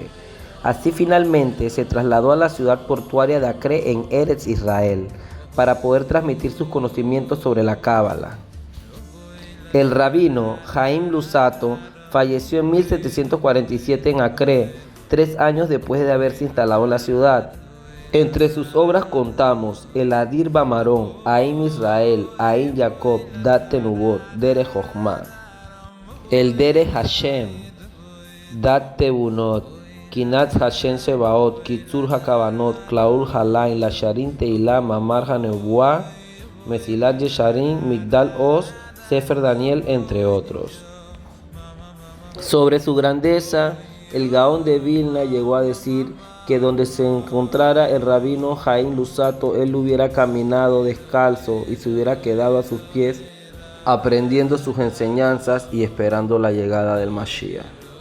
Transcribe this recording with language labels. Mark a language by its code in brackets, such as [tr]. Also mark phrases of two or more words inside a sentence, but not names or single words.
[es] Así finalmente se trasladó a la ciudad portuaria de Acre en Eretz Israel para poder transmitir sus conocimientos sobre la Cábala. El rabino Haim Luzzatto falleció en 1747 en Acre, 3 años después de haberse instalado en la ciudad. Entre sus obras contamos el Adir Bamarón, Haim Israel, Haim Jacob, Dat Tenubot, Derech Jochma, el Derech Hashem, Dat Tebunot, Kinat Hashem Sebaot, Kitzur HaKavanot, Klaul Halain, Lasharim Teilá, Mamar HaNebuá, Mesilat Yesharim, Migdal Oz, Sefer Daniel, entre otros. Sobre su grandeza, el Gaón de Vilna llegó a decir que donde se encontrara el rabino Haim Luzzatto, él hubiera caminado descalzo y se hubiera quedado a sus pies, aprendiendo sus enseñanzas y esperando la llegada del Mashiach.